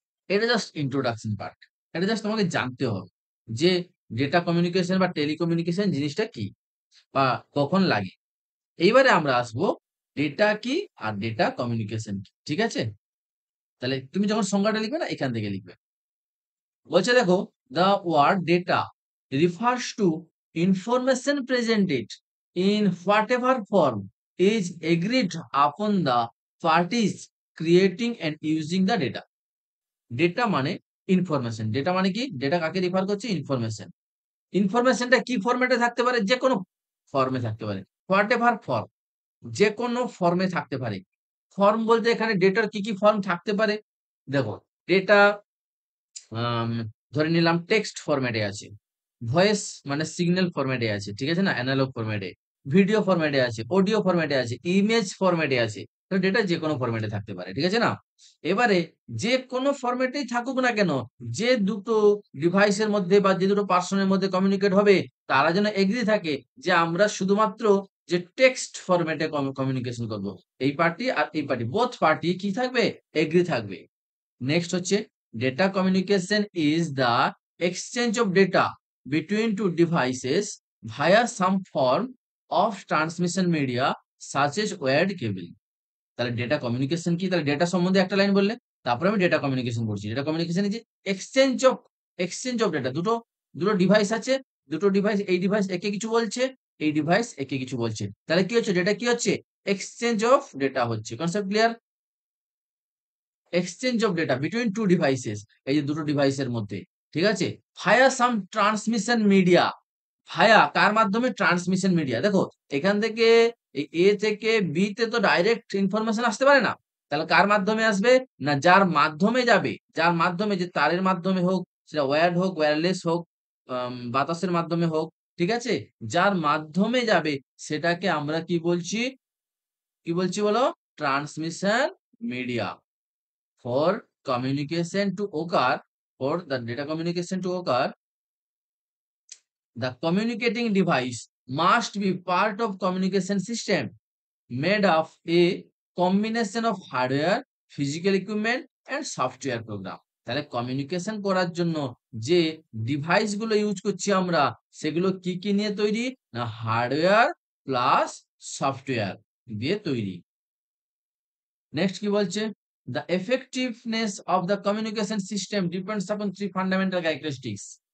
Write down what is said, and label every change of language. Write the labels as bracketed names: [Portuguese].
[Bangla] এটা just introduction part. এটা just তোমাকে জানতে হবে যে ডেটা কমিউনিকেশন বা টেলিকমিউনিকেশন জিনিসটা কি বা কখন লাগে। এইবারে আমরা আসবো ডেটা কি আর ডেটা কমিউনিকেশন কি, ঠিক আছে। তাহলে তুমি যখন সংজ্ঞাটা লিখবে না, এখান থেকে লিখবে। বলছে দেখো, [English] the word data refers to information presented in whatever form is agreed upon the parties creating and using the data. [Bangla] Data মানে ইনফরমেশন। ডেটা মানে কি? ডেটা কাকে রিফার করছে? ইনফরমেশন। ইনফরমেশনটা কি ফরম্যাটে থাকতে পারে? যে কোনো ফর্মে থাকতে পারে। [English] whatever form, [Bangla] যে কোনো ফর্মে থাকতে পারে। ফর্ম বলতে এখানে ডেটার কি কি ফর্ম থাকতে পারে? দেখো, ডেটা আম ধরে নিলাম টেক্সট ফরম্যাটে আছে, ভয়েস মানে সিগন্যাল ফরম্যাটে আছে, ঠিক আছে না, অ্যানালগ ফরম্যাটে, ভিডিও ফরম্যাটে আছে, অডিও ফরম্যাটে আছে, ইমেজ ফরম্যাটে আছে। তো ডেটা যে কোনো ফরম্যাটে থাকতে পারে, ঠিক আছে না। এবারে যে কোনো ফরম্যাটেই থাকুক না কেন, যে দুটো ডিভাইসের মধ্যে বা যে দুটো পার্সনের মধ্যে কমিউনিকেট হবে, তারা যেন এগ্রি থাকে যে আমরা শুধুমাত্র যে টেক্সট ফরম্যাটে কমিউনিকেশন করব। এই পার্টি আর এই পার্টি, বোথ পার্টি কি থাকবে? এগ্রি থাকবে। [English] Next হচ্ছে data communication is the exchange of data between two devices via some form of transmission media such as wired cable. [Bangla] তাহলে ডেটা কমিউনিকেশন কি? তাহলে ডেটা সম্বন্ধে একটা লাইন বললে, তারপরে আমি ডেটা কমিউনিকেশন বলছি। ডেটা কমিউনিকেশন যে এক্সচেঞ্জ অফ ডেটা, দুটো দুটো ডিভাইস আছে, দুটো ডিভাইস, এই ডিভাইস একে কিছু বলছে, এই ডিভাইস একে কিছু বলছে, তাহলে কি হচ্ছে? ডেটা কি হচ্ছে? [English] Exchange of data হচ্ছে। Concept clear? Exchange of data between two devices, [Bangla] এই যে দুটো ডিভাইসের মধ্যে, ঠিক আছে। [English] via some transmission media, [Bangla] ভায়া কার মাধ্যমে? Transmission media. দেখো, এখান থেকে এ থেকে বি তে তো ডাইরেক্ট ইনফরমেশন আসতে পারে না, তাহলে কার মাধ্যমে আসবে? না, যার মাধ্যমে যাবে, যার মাধ্যমে, যে তারের মাধ্যমে হোক, সেটা ওয়্যার্ড হোক, ওয়্যারলেস হোক, বাতাসের মাধ্যমে হোক, ঠিক আছে, যার মাধ্যমে যাবে সেটাকে আমরা কি বলছি, কি বলছি বলো, transmission media. [English] For communication to occur, for the data communication to occur, the communicating device must be part of communication system made of a combination of hardware, physical equipment and software program। [Bangla] তাহলে communication করার জন্য যে device গুলো use করছি আমরা, সেগুলো কি কি নিয়ে তৈরি না, হার্ডওয়্যার প্লাস সফটওয়্যার দিয়ে তৈরি। [English] next [Bangla] কি বলছে, [English] the effectiveness of the communication system depends upon three fundamental characteristics।